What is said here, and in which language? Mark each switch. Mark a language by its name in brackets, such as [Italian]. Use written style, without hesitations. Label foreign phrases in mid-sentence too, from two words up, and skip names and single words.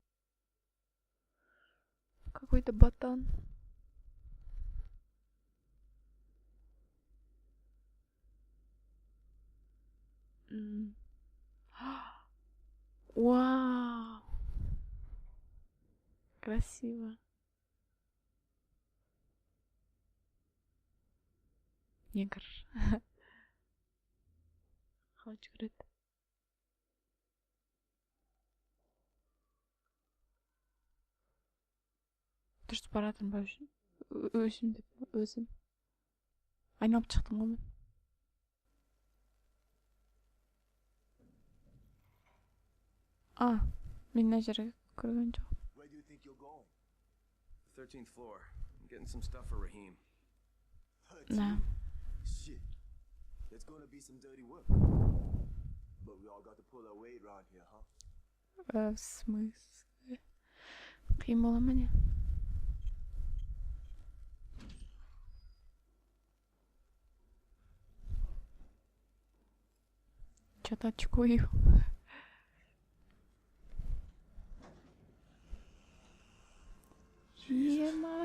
[Russian] Какой-то ботан. Вау! Красиво. Негр. [Kazakh] Қалай жүгіреді? Дұрыс баратын ба үшін? Өзім. Айналып шықтым ғой мен. Мен мына жерге көрген жоқпын. [English] Where do you think you're going? 13th floor. I'm getting some stuff for Rahim. [Russian] Да. [English] Shit. There's gonna be some dirty work. But we all got to pull our weight around here, huh? [Russian] В смысле? [Kazakh] Қиын бола ма не? [Russian] Что-то очкую. [Kazakh] Ема.